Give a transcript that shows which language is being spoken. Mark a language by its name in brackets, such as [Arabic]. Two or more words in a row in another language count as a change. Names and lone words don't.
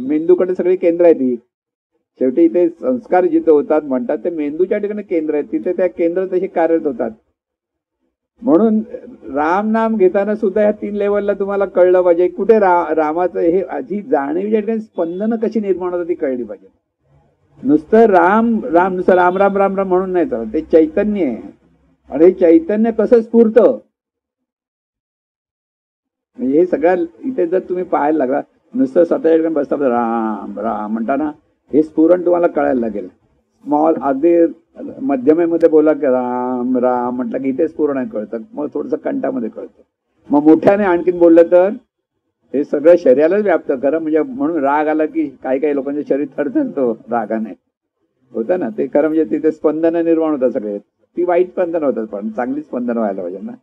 [Marathi] मेंदूकडे सगळी केंद्र आहे ती, शेवटी इथे संस्कार जिथे होतात म्हणतात ते मेंदूच्या ठिकाणी केंद्र आहेत, तिथे त्या केंद्र तशी कार्यरत होतात. म्हणून राम नाम घेताना सुद्धा ह्या 3 लेवलला तुम्हाला कळलं पाहिजे, कुठे रामाचं हे आधी जाणीवीच्या ठिकाणी स्पंदनं कशी निर्माण होतात ती कळली पाहिजे. नुसतं राम राम, नुसतं राम राम राम राम म्हणून नाही चालत, ते चैतन्य आहे. आणि हे चैतन्य कसं स्फुरतं, म्हणजे हे सगळ्या इथे जर तुम्ही पाहायला लागला, नुसतं स्वतःच्या ठिकाणी बसता राम राम म्हणताना हे स्फुरण तुम्हाला कळायला लागेल. स्मॉल अगदी मध्यमेमध्ये बोला की राम राम म्हटलं की इथे स्फुरण कळतं, मग थोडंसं कंठामध्ये कळतं. मग मोठ्याने आणखीन बोललं तर हे सगळं शरीरालाच व्याप्त करा. म्हणजे म्हणून राग आला की काही काही लोकांचं शरीर थरथरतो रागाने, होतं ना ते खरं. म्हणजे तिथे स्पंदनं निर्माण होतात सगळे, ती वाईट स्पंदन होतात, पण चांगली स्पंदन व्हायला पाहिजे ना.